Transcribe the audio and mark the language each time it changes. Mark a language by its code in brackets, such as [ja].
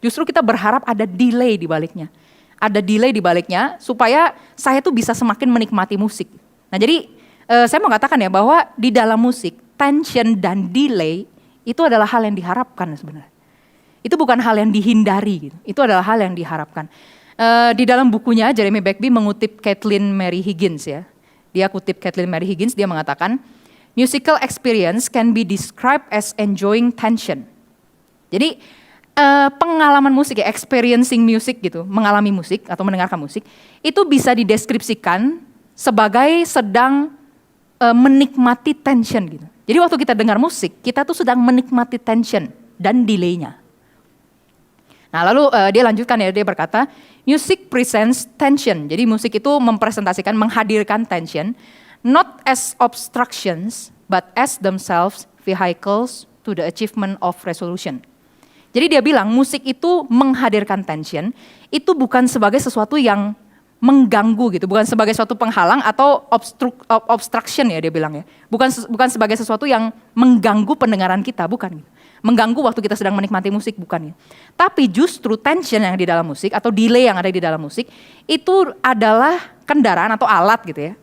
[id] Justru kita berharap ada delay di baliknya. Ada delay di baliknya supaya saya tuh bisa semakin menikmati musik. Nah jadi saya mau katakan ya bahwa di dalam musik tension dan delay itu adalah hal yang diharapkan sebenarnya. Itu bukan hal yang dihindari gitu. Itu adalah hal yang diharapkan. Di dalam bukunya Jeremy Begbie mengutip Kathleen Mary Higgins ya. Dia kutip Kathleen Mary Higgins, dia mengatakan [en] musical experience can be described as enjoying tension. [id] Jadi pengalaman musik ya, [en] experiencing music [id] gitu, mengalami musik atau mendengarkan musik, itu bisa dideskripsikan sebagai sedang menikmati tension gitu. Jadi waktu kita dengar musik, kita tuh sedang menikmati tension dan delay-nya. Nah lalu dia lanjutkan ya, dia berkata, [en] music presents tension. [id] Jadi musik itu mempresentasikan, menghadirkan tension, [en] not as obstructions, but as themselves vehicles to the achievement of resolution. [id] Jadi dia bilang musik itu menghadirkan tension, itu bukan sebagai sesuatu yang mengganggu gitu, bukan sebagai suatu penghalang atau obstruction ya dia bilang ya. Bukan sebagai sesuatu yang mengganggu pendengaran kita, bukan gitu. Mengganggu waktu kita sedang menikmati musik, bukan ya. Tapi justru tension yang di dalam musik atau delay yang ada di dalam musik, itu adalah kendaraan atau alat gitu ya.